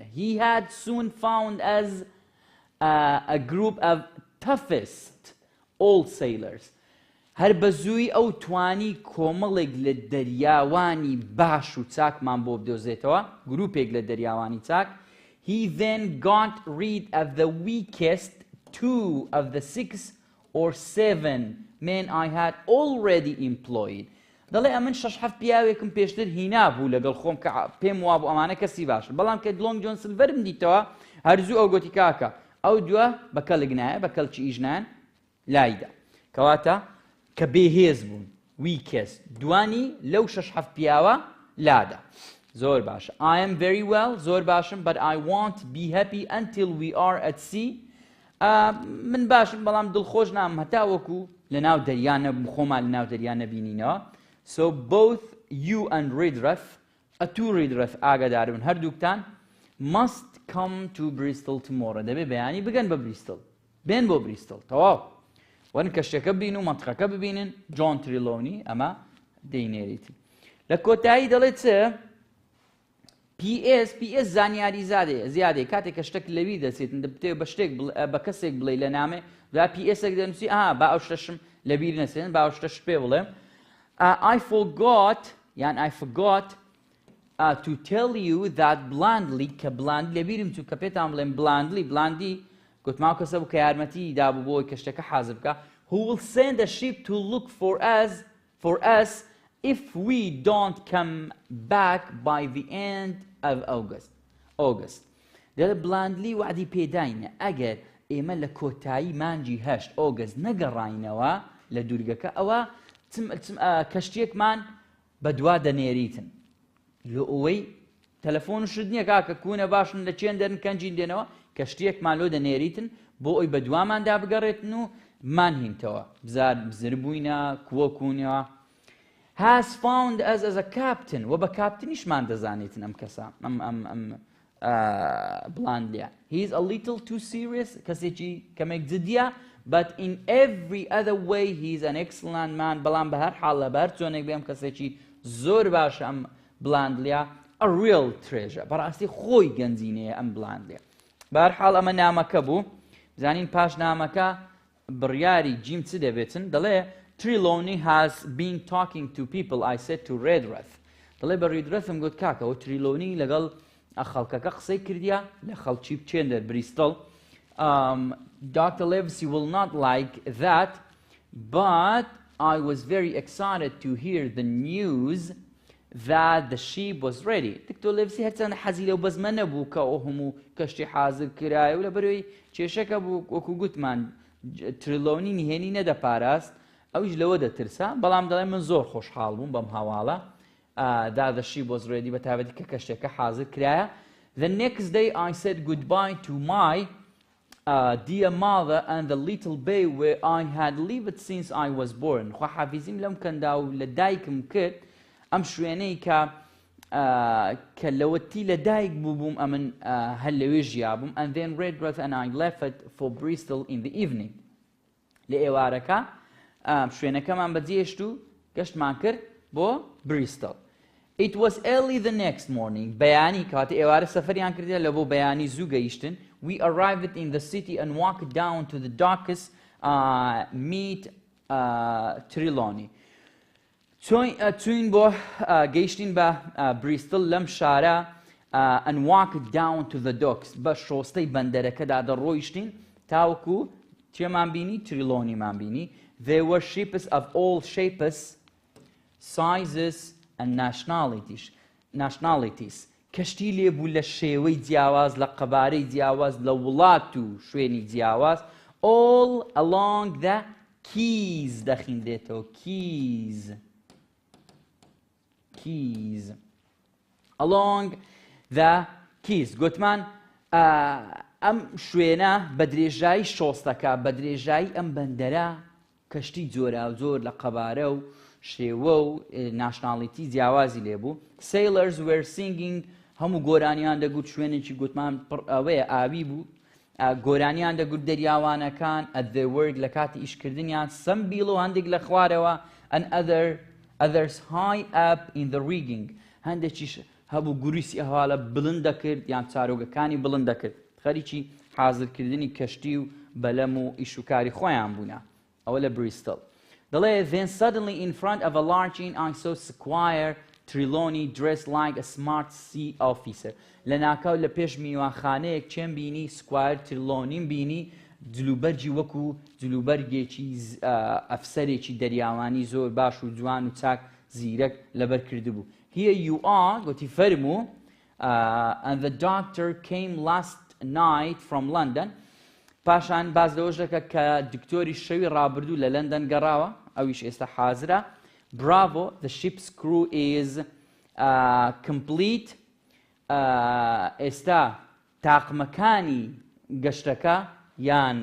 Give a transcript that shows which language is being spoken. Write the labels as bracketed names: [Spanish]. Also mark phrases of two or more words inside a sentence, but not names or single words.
[English] He had soon found as a group of toughest old sailors. [Central Kurdish] هەر بە زووی ئەو توانی کۆمەڵێک لە دەریاوانی باش و چاکمان بۆ بدۆزێتەوە، گروپێک لە دەریاوانی چاک. [English] He then got rid of the weakest 2 of the 6 or 7 men I had already employed. [Central Kurdish] دەڵێ ئەمن 6-7 پیاوێکم پێشتر هینا بوو لەگەڵ خۆم کە پێم وا بوو ئەمانە کەسی باشن، بەڵام کە لۆنگ جۆن سلڤەرم دیتەوە هەرزوو ئەو گوتی کاکە ئەو دووە بە کەڵک نایە بە کەڵکی ئیژنان لایدا، کەواتە کە بێهێز بوون weakest دوانی لەو 6-7 پیاوە لادا. زۆر باشە. [English] I am very well [Central Kurdish] زۆر باشم [English] but I won't be happy until we are at sea. [Central Kurdish] من باشم بەڵام دڵخۆش نام هەتا وەکو لە ناو دەریان خۆمان لە ناو دەریان نەبینینەوە. [English] So both you and Redruth [Central Kurdish] تو Redruth ئاگاداربوون هەردووکتان [English] must come to Bristol tomorrow. [Central Kurdish] دەبێ بەیانی بگەن بە بریستڵ، بێن بۆ بریستڵ تەواو وەن کەشتەکە ببین و مەنتقەکە ببینن. جۆن تریلۆنی ئەمە دەینێریتی. لە کۆتایی دەڵێت چ PS زانیاری زیادێ کاتێک کە شتێک لەوی دەچێتن دەبتێ بە شتێک بە کەسێک بڵێ لە نامێ دا PSێک دەنووسی با ئەو شتەشم لەبیر نەچێن با ئەو شتەش پێ بڵێم. [English] I forgot to tell you that blandly [Central Kurdish] کە blandly لەبیرم چوو کە پێتان بڵێم blandly گوتماو کەسە بوو کە یارمەتی دابوو بۆی کە شتەکە حازر بکە. [English] Who will send a ship to look for us if we don't come back by the end of August. [Central Kurdish] دەڵێ blandly وعدی پێداینە ئەگەر ئێمە لە کۆتایی مانجی 8 ئۆگست نەگەڕاینەوە لە دوورگەکە ئەوە کەشتێکمان بە دوا دەنێریتن. لە ئەوەی تەلەفۆن شت نییە کاکە کوونە باشن لە چێن دەرن کەنجین دێنەوە کەشتێکمان لۆ دەنێریتن بۆ ئەوی بە دواماندا بگەڕێتن و مانهینتەوە بزر بووینە کووەکوونەوە. [English] Has found us as a captain [Central Kurdish] و بە کاپتنیشمان دەزانێتن ئەم کەسە ئەم بلاندلیە. [English] He is a little too serious [Central Kurdish] کەسێکی کەمێک جدیە [English] but in every other way he is an excellent man. [Central Kurdish] بەڵام بە هەر حاڵە بە هەر چۆنێک بێم کەسێکی زۆر باشە ئەم بلاندلیە. [English] A real treasure [Central Kurdish] بەڕاستی خۆی گەنجینەیە ئەم بلاندلیە. بە هەر حاڵ ئەمە نامەکە بوو زانین پاش نامەکە بڕیاری جیم چ دەبێتن دەڵێ [English] Trelawney has been talking to people I said to Redruth. [Central Kurdish] دەڵێ بە Redruthم گوت کاکەەوە تریلۆنی لەگەڵ خەڵکەکە قسەی کردیا لە خەڵکی بچێندە بریستڵ. [English] Dr. Livesey will not like that but I was very excited to hear the news that the ship was ready. [Central Kurdish] دکتۆر لێڤسی هەرچەند حەزی لەو بەزمە نەبوو کە ئەو هەموو کەشتی حازر کرایە و لە بەرەوەی کێشەکە بوو وەکو گوتمان تریلۆنی نهێنی نەدەپاراست ئەویش لەوە دەترسا بەڵام دەڵێ من زۆر خۆشحاڵ بووم بەم هەواڵە [English] that the ship was ready [Central Kurdish] بە تایبەتی کە کەشتێکە حازر کرایە. [English] The next day I said goodbye to my dear mother and the little bay where I had lived since I was born. [Central Kurdish] خوا حافیزیم لەم کەندا و لە دایکم کرد ئەم شوێنەی کە لەوەتی لە دایک بووبووم ئەمن هەر لەوێ ژیابووم. [English] And then Redruth and I left for Bristol in the evening. [Central Kurdish] لە ئێوارەکە شوێنەکەمان بەجێشت و گەشتمان کرد بۆ بریستڵ. [English] It was early the next morning. [Central Kurdish] بەیانی کاتە ئێوارە سەفەریان کردە لە بۆ بەیانی زوو گەیشتن. [English] We arrived in the city and walked down to the docks meet Trelawney. [Central Kurdish] چوین بۆ گەیشتین بە بریستڵ لەم شارە [English] and walked down to the docks [Central Kurdish] بە شۆستەی بەندەرەکەدا دەڕۆیشتین تاوەکو چێمان بینی تریلۆنیمان بینی. [English] There were ships of all shapes, sizes and nationalities. [Central Kurdish] کەشتی لێبوو لە شێوەی جیاواز لە قەبارەی جیاواز لە وڵات و شوێنی جیاواز. [English] All along the keys دەخیندێتەوە keys along the keys. [Central Kurdish] گوتمان ئەم شوێنە بە درێژایی شۆستەکە بە درێژایی ئەم بەندەرە کەشتی جۆرا و زۆر لە قەبارە و شێوە و ناشناڵیتی جیاوازی لێبوو. [English] Sailors were singing [Central Kurdish] هەموو گۆرانیان دەگوت شوێنێکی گوتمان ئەوەیە ئاوی بوو گۆرانیان دەگوت دەریاوانەکان [English] at their work [Central Kurdish] لە کاتی ئیشکردنیان [English] some below [Central Kurdish] هەندێک لە خوارەوە [English] and others high up in the rigging [Central Kurdish] هەندێکیش هەبوو گوریسی ئەهواڵە بڵند دەکرد یان چارۆگەکانی بڵند دەکرد خەریکی حازرکردنی کەشتی و بەلەم و ئیشوکاری خۆیان بوونە ئەوە لە بریستڵ دەڵێ [English] then suddenly in front of a large inn I saw Squire Trelawney dressed like a smart sea officer [Central Kurdish] لە ناکاو لە پێش میوانخانەیەک چێن بینی سکوایر تریلۆنیم بینی جلوبەرجی وەکو جلوبەرگێکی ئەفسەرێکی دەریاوانی زۆر باش و جوان و چاک زیرەک لەبەر کردبوو [English] Here you are [Central Kurdish] گوتی فەرموو [English] and the doctor came last night from London [Central Kurdish] پاشان باز لەوەش دەکە کە دکتۆری شەوی ڕابردوو لە لەندەن گەڕاوە ئەویش ئێستا حازرە [English] Bravo the ship's crew is complete [Central Kurdish] ئێستا تاقمەکانی گەشتەکە یان